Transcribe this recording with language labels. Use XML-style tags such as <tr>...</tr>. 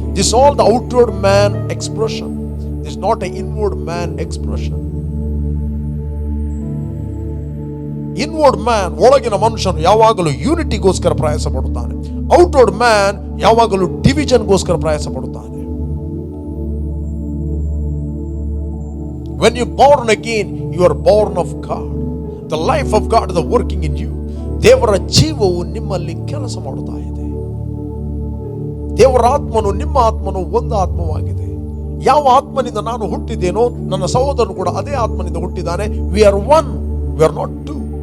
<en>This all the outward man expression, this not a inward man expression.</en> <kn>Inward man, ಒಳಗಿನ ಮನುಷ್ಯನು ಯಾವಾಗಲೂ ಯೂನಿಟಿಗೋಸ್ಕರ ಪ್ರಯಾಸ ಪಡುತ್ತಾನೆ. Outward man ಯಾವಾಗಲೂ ಡಿವಿಷನ್ಗೋಸ್ಕರ ಪ್ರಯಾಸ ಪಡುತ್ತಾನೆ.</kn> <en>When you born again, you are born of God. The life of God is working in you.</en> <kn>ದೇವರ ಜೀವವು ನಿಮ್ಮಲ್ಲಿ ಕೆಲಸ ಮಾಡುತ್ತಾ ಇದೆ. ದೇವರ ಆತ್ಮನು ನಿಮ್ಮ ಆತ್ಮನು ಒಂದು ಆತ್ಮವಾಗಿದೆ. ಯಾವ ಆತ್ಮನಿಂದ ನಾನು ಹುಟ್ಟಿದ್ದೇನೋ ನನ್ನ ಸಹೋದರನು ಕೂಡ ಅದೇ ಆತ್ಮನಿಂದ ಹುಟ್ಟಿದ್ದಾನೆ.</kn> <en>We are one, we are not two.</en>